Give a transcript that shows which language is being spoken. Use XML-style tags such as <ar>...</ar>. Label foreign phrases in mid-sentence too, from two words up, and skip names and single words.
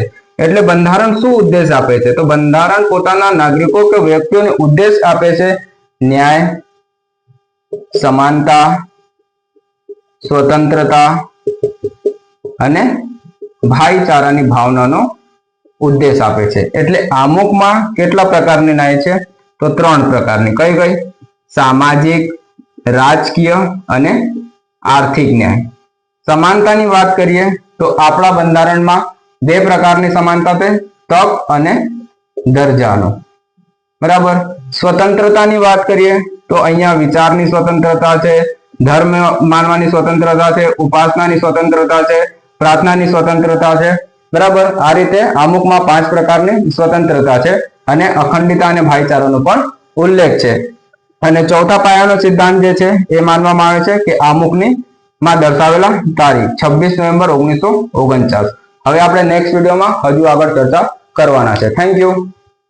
<gu>એટલે બંધારણ શું ઉદ્દેશ્ય આપે છે? તો બંધારણ પોતાના નાગરિકો કે વ્યક્તિઓને ઉદ્દેશ્ય આપે છે ન્યાય, સમાનતા, સ્વતંત્રતા અને ભાઈચારાની ભાવનાનો ઉદ્દેશ્ય આપે છે। એટલે આમુખમાં કેટલા પ્રકારની ન્યાય છે? તો 3 પ્રકારની। કઈ કઈ? સામાજિક, રાજકીય અને આર્થિક ન્યાય। સમાનતાની વાત કરીએ તો આપણા બંધારણમાં 2 પ્રકારની સમાનતા છે, તક અને દર્જાનો, બરાબર। સ્વતંત્રતાની વાત કરીએ તો અહીંયા વિચારની સ્વતંત્રતા છે, ધર્મ માનવાની સ્વતંત્રતા છે, ઉપાસનાની સ્વતંત્રતા છે, પ્રાર્થનાની સ્વતંત્રતા છે, બરાબર। આ રીતે આમુખમાં 5 પ્રકારની સ્વતંત્રતા છે અને અખંડિતતા અને ભાઈચારાનો પણ ઉલ્લેખ છે। અને ચોથા પાયાનો સિદ્ધાંત જે છે એ માનવામાં આવે છે કે આમુખની માં દર્શાવેલા તારીખ 26 નોવ્હેમ્બર 1949। હવે આપણે નેક્સ્ટ વિડિયોમાં હજુ આગળ ચર્ચા કરવાના છે।</gu> <en>Thank you.</en>